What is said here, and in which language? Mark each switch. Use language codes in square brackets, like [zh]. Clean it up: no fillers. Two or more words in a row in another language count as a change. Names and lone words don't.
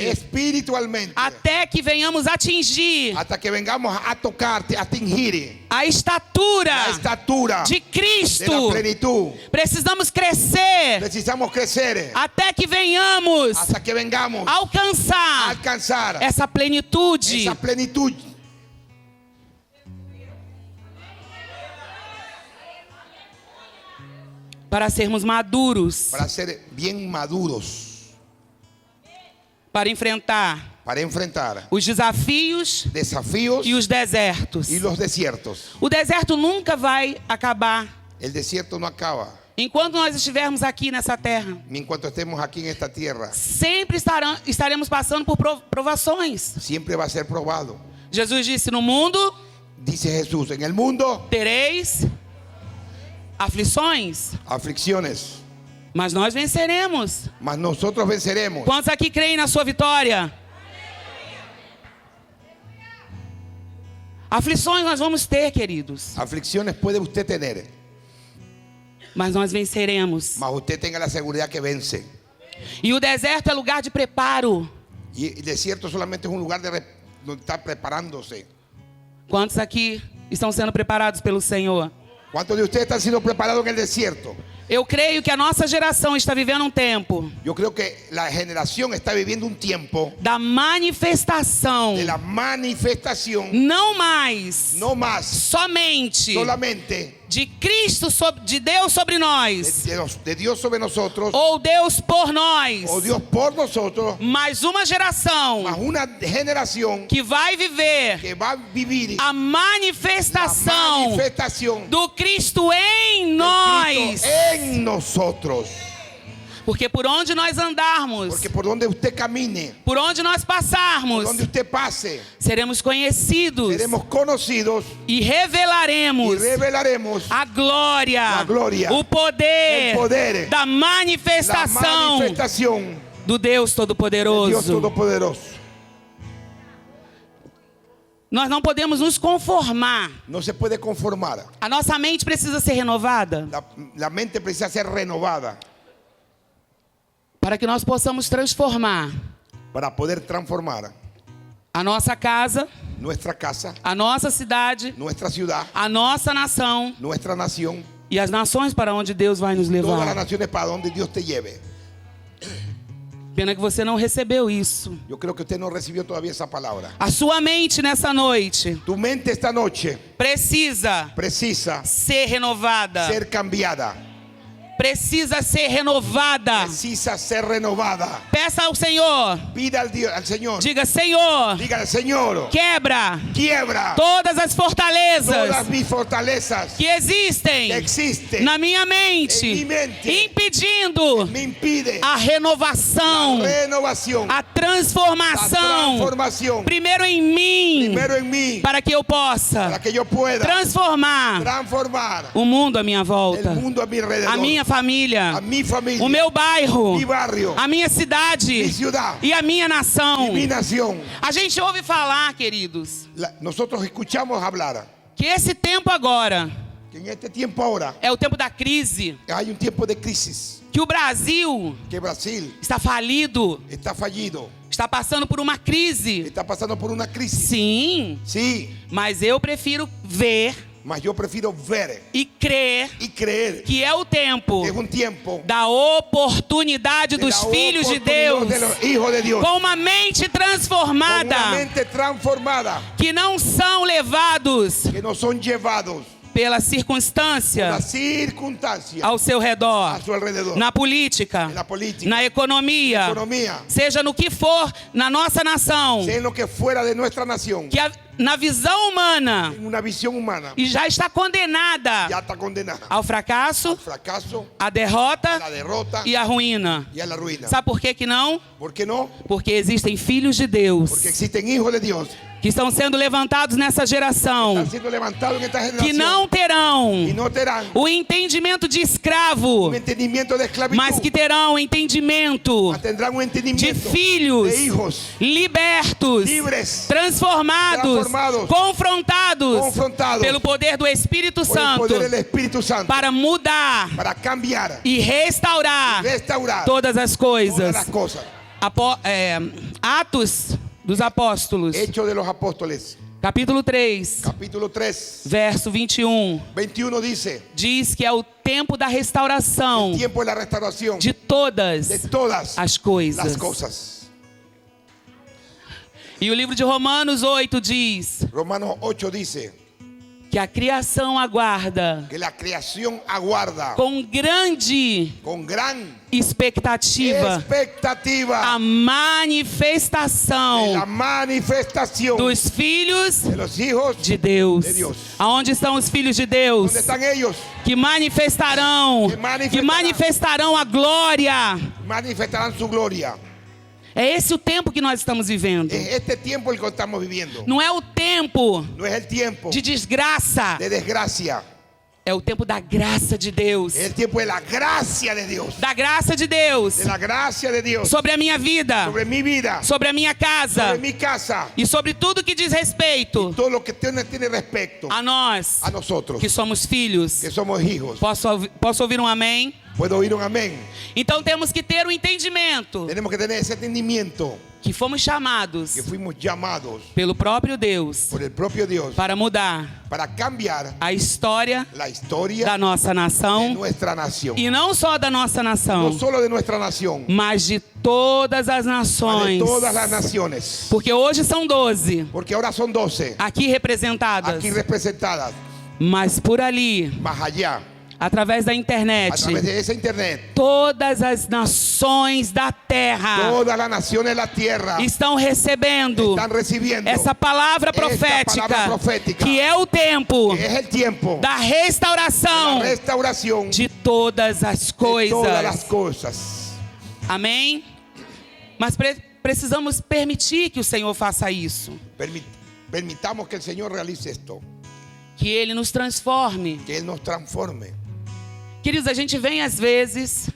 [pt] Espiritualmente. até que venhamos atingir [es] Hasta que vengamos a tocarte, a tingir [pt] a estatura [es] la estatura [pt] de [es] de la [pt] Cristo. [es] plenitud. [pt] Precisamos crescer [es] Precisamos crecer [pt] até que venhamos [es] hasta que vengamos a [pt] alcançar [es] alcanzar [pt] essa plenitude. [es] esa plenitud. [pt] Para sermos maduros, [es] Para ser bien maduros, [pt] para enfrentar [es] para enfrentar [pt] os desafios [es] desafíos [pt] e os desertos. [es] y los desiertos. [pt] O deserto nunca vai acabar [es] El desierto no acaba. [pt] enquanto nós estivermos aqui nessa terra. [es] Mientras estemos aquí en esta tierra, [pt] Sempre estaremos passando por provações. [es] siempre va a ser probado. [pt] Jesus disse: no mundo [es] Dice Jesús, en el mundo, [pt] tereis aflições, [es] aflicciones, [pt] mas nós venceremos. [es] mas nosotros venceremos. [pt] Quantos aqui creem na sua vitória? Aflições nós vamos ter, queridos, [es] Aflicciones puede usted tener, [pt] mas nós venceremos. [es] mas usted tenga la seguridad que vence. [pt] E o deserto é lugar de preparo. [es] Y el desierto solamente es un lugar donde está preparándose. [pt] Quantos aqui estão sendo preparados pelo Senhor? [es] ¿Cuántos de ustedes están siendo preparados en el desierto? [pt] Eu creio que a nossa geração está vivendo um tempo [es] Yo creo que la generación está viviendo un tiempo [pt] da manifestação, [es] de la manifestación, [pt] não mais [es] no más [pt] somente [es] solamente [pt] de Cristo, de Deus sobre nós, [es] de Dios sobre nosotros, [pt] ou Deus por nós, [es] o Dios por nosotros, [pt] mas uma geração [es] más una generación [pt] que vai viver [es] que va a vivir [pt] a [es] la [pt] manifestação [es] manifestación [pt] do Cristo em [es] de [pt] nós. [es] Cristo en nosotros. [pt] Porque por onde nós andarmos, [es] Porque por donde usted camine, [pt] por onde nós [es] por [pt] passarmos, [es] donde usted pase, [pt] seremos conhecidos [es] seremos conocidos [pt] e [es] y [pt] revelaremos [es] revelaremos [pt] a glória, [es] a glória, [pt] o poder, [es] el poder, [pt] da [es] la [pt] manifestação [es] manifestación [pt] do Deus [es] de Dios [pt] Todo-Poderoso. [es] Todopoderoso. [pt] Nós não podemos nos conformar. [es] No se puede conformar. [pt] A nossa mente precisa ser renovada [es] La mente precisa ser renovada [pt] para que nós possamos transformar [es] para poder transformar [pt] a nossa casa, [es] nuestra casa, [pt] a nossa cidade, [es] nuestra ciudad, [pt] a nossa nação [es] nuestra nación, [pt] e as nações para onde Deus vai nos [es] todas las [pt] levar. [es] naciones para donde Dios te lleve. [pt] Pena que você não recebeu isso. [es] Yo creo que usted no recibió todavía esa palabra. [pt] A sua mente nessa noite [es] Tu mente esta noche [pt] precisa [es] precisa [pt] ser renovada. [es] ser cambiada, [pt] Precisa ser renovada. [es] precisa ser renovada. [pt] Peça ao Senhor. [es] Pida al Señor, [pt] Diga: Senhor, [es] dígale, Señor, [pt] quebra [es] quiebra [pt] todas as fortalezas [es] todas mis fortalezas [pt] que existem [es] que existen [pt] na minha [es] en [pt] mente, [es] mi mente, [pt] impedindo [es] me impide [pt] a renovação, [es] la renovación, [pt] a [es] la [pt] transformação, [es] transformación, [pt] primeiro em mim, [es] primero en mí, [pt] para que eu possa [es] para que yo pueda [pt] transformar [es] transformar [pt] o mundo à minha volta, [es] el mundo a mi alrededor, [pt] a minha família, [es] a mi familia, [pt] o meu bairro, [es] mi barrio, [pt] a minha cidade [es] mi ciudad, [pt] e a minha nação. [es] mi nación. [pt] A gente ouve falar, queridos, [es] Nosotros escuchamos hablar [pt] que esse tempo agora [es] que en este tiempo ahora [pt] é o tempo da crise, [es] hay un tiempo de crisis, [pt] que o Brasil [es] que Brasil [pt] está falido, [es] está fallido, [pt] está passando por uma crise. [es] está pasando por una crisis. [pt] Sim, [es] Sí, [pt] mas eu prefiro ver [es] mas yo prefiero ver [pt] e crer [es] y creer [pt] que é o tempo [es] que es un tiempo [pt] da oportunidade [es] de [pt] dos [es] la [pt] filhos de [es] oportunidad [pt] Deus [es] de los hijos de Dios, [pt] com uma mente [es] con una [pt] transformada, [es] mente transformada, [pt] que não são levados [es] que no son llevados [pt] pela [es] por [pt] circunstância [es] las circunstancias [pt] ao seu redor, [es] a su alrededor, [pt] na política, [es] en la política, [pt] na economia, [es] economía, [pt] seja no que for na nossa nação, [es] sea en lo que fuera de nuestra nación, [pt] que na visão humana [es] en una visión humana, [pt] e já está condenada [es] ya está condenada [pt] ao fracasso, [es] al fracaso, [pt] à [es] a [pt] derrota [es] la derrota [pt] e à ruína. [es] y a la ruina. [pt] Sabe por que que não? [es] ¿Por qué no? [pt] Porque existem filhos de Deus [es] Porque existen hijos de Dios [pt] que estão sendo levantados nessa geração, [es] están siendo levantados en esta [pt] que [es] generación [pt] não terão [es] y no terán [pt] o entendimento de escravo, [es] un entendimiento de esclavitud, [pt] mas que terão o entendimento [es] mas tendrán un [pt] de [es] entendimiento [pt] filhos [es] de hijos [pt] libertos, [es] libres, [pt] transformados, [es] transformados, [pt] confrontados pelo poder do Espírito [es] por el [pt] Santo, [es] poder del Espíritu Santo, [pt] para mudar [es] para cambiar, [pt] e restaurar [es] restaurar [pt] todas as [es] todas [pt] coisas. [es] las cosas. [pt] Atos dos Apóstolos, [es] Hechos de los Apóstoles, [pt] capítulo 3, [es] capítulo 3, [pt] verso 21, [es] 21 dice: [pt] diz que é o tempo da restauração [es] tiempo de la restauración [pt] de todas [es] de todas [pt] as coisas. [es] las cosas. [pt] E o livro de Romanos 8 diz [es] Romanos 8 dice [pt] que que a criação aguarda [es] que la creación aguarda [pt] com grande [es] con gran [pt] expectativa [es] expectativa [pt] a manifestação [es] la manifestación [pt] dos filhos [es] de los hijos. [pt] de Deus. De Deus. Aonde estão os filhos de Deus? [es] ¿Dónde están ellos? [pt] Que manifestarão, [es] Que [pt] manifestarão a glória. [es] Manifestarán su gloria. [pt] É esse o tempo que nós estamos vivendo. [es] Es este tiempo el que estamos viviendo. [pt] Não é o tempo [es] No es el tiempo [pt] de desgraça, [es] de desgracia. [pt] é o tempo da graça de Deus. [es] Es el tiempo de la gracia de Dios. [pt] Da graça de Deus [es] De la gracia de Dios [pt] sobre a minha vida, [es] sobre mi vida, [pt] sobre a minha casa [es] sobre mi casa, [pt] e sobre tudo que diz respeito [es] todo lo que tiene respecto [pt] a nós [es] a nosotros, [pt] que somos filhos. [es] que somos hijos. [pt] Posso ouvir um amém? [es] ¿Puedo oír un amén? [pt] Então temos que ter o entendimento [es] Tenemos que tener ese entendimiento [pt] que fomos chamados [es] que fuimos llamados [pt] pelo próprio Deus [es] por el propio Dios [pt] para mudar [es] para cambiar [pt] a história [es] la historia [pt] da nossa [es] de [pt] nação [es] nuestra nación. [pt] e não só da nossa nação, [es] No solo de nuestra nación, [pt] mas de todas as [es] de [pt] nações. [es] todas las naciones. [pt] Porque hoje são 12 [es] Porque ahora son 12 [pt] aqui representadas, [es] aquí representadas, [pt] mas por ali, [es] más allá, [pt] através da [es] a [pt] internet, [es] través de esa internet, [pt] todas as nações da terra [es] todas las naciones de la tierra [pt] estão recebendo [es] están recibiendo [pt] essa palavra [es] esta [pt] profética, [es] palabra profética, [pt] que é o tempo [es] que es el tiempo [pt] da [es] de [pt] restauração [es] la restauración [pt] de todas as [es] de todas las [pt] coisas. [es] cosas. [pt] Amém? Mas precisamos permitir que o Senhor faça isso, [es] Permitamos que el Señor realice esto, [pt] que Ele nos transforme. [es] que Él nos transforme. [pt] Queridos, a gente vem às vezes,